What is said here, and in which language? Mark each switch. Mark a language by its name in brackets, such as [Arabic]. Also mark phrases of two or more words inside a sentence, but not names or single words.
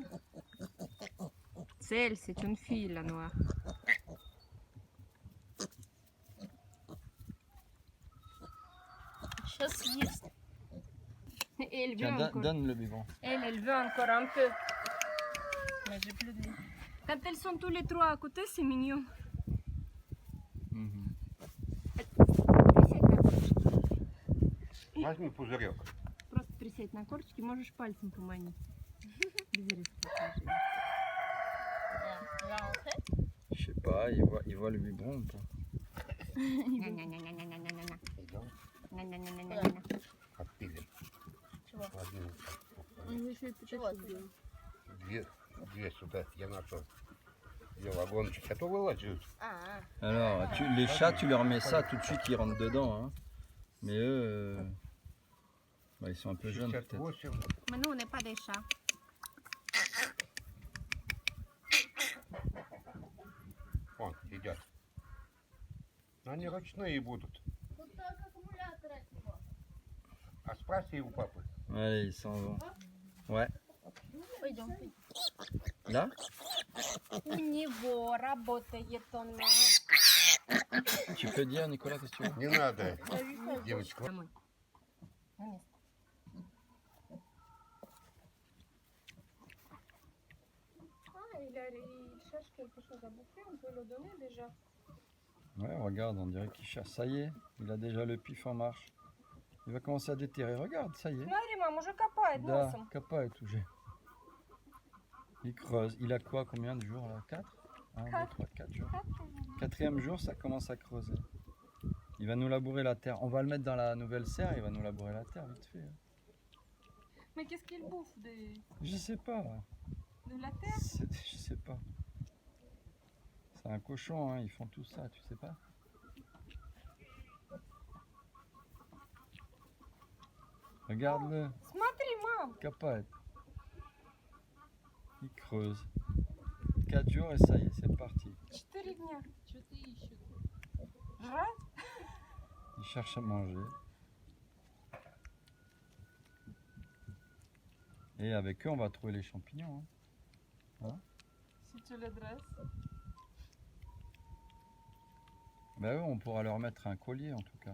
[French] Celle, c'est une fille, la noire. [Russian] Сейчас съест. [French] Et elle veut Tiens, encore. donne le biberon. Elle veut encore un peu. Mais j'ai plus de lait. Quand elles sont tous les trois à côté, c'est mignon. Mhm. [Russian] Присядь на корточки. Возьми пузырек. Просто присядь на корточки, можешь пальцем поманить. Без резкого движения. [French] Tu vas rentrer? Je sais pas, il voit le biberon ou pas? Ня-ня-ня-ня-ня-ня-ня-ня. [Russian] Идем. Ня-ня-ня-ня-ня-ня. Отпили. Чего? Возьми. Он еще и Чего ты? сделал. Две сюда. Я нашел. Две вагончики. А то вылазят. [French] Alors, les chats, tu leur mets ça tout de suite, ils rentrent dedans. Hein. Mais eux, bah, ils sont un peu jeunes peut-être. 68. Mais nous, on n'est pas des chats. [Russian] Вон, едят. Они ручные будут. Вот так аккумулятор от него. А спроси у папы. [French] Allez, ils s'en vont. Ouais. [Russian] Пойдем. [French] Là? [Russian] У него работает он. [French] Tu peux dire, Nicolas, qu'est-ce que tu veux? [Russian] Не надо, девочка. Домой. На место. [French] Il cherche quelque chose à bouffer, on peut le donner déjà. Ouais, regarde, on dirait qu'il cherche. Ça y est, il a déjà le pif en marche. Il va commencer à déterrer. Regarde, ça y est. [Russian] Смотри, мам, уже копает Да, носом. копает уже. [French] Il creuse. Il a quoi, combien de jours là? 4? 1, 2, 3, 4 jours. Quatrième jour, ça commence à creuser. Il va nous labourer la terre. On va le mettre dans la nouvelle serre, il va nous labourer la terre vite fait. Mais qu'est-ce qu'il bouffe Je sais pas. de la terre? Je sais pas. C'est un cochon, hein, ils font tout ça, tu sais pas? Regarde-le, [Russian] Смотри, мам. копает. [French] Il creuse. 4 jours et ça y est, c'est parti. [Russian] 4 дня. Что ты ищешь? Жрать? [French] Il cherche à manger. Et avec eux, on va trouver les champignons. Si tu le dresses. Ben eux, on pourra leur mettre un collier en tout cas.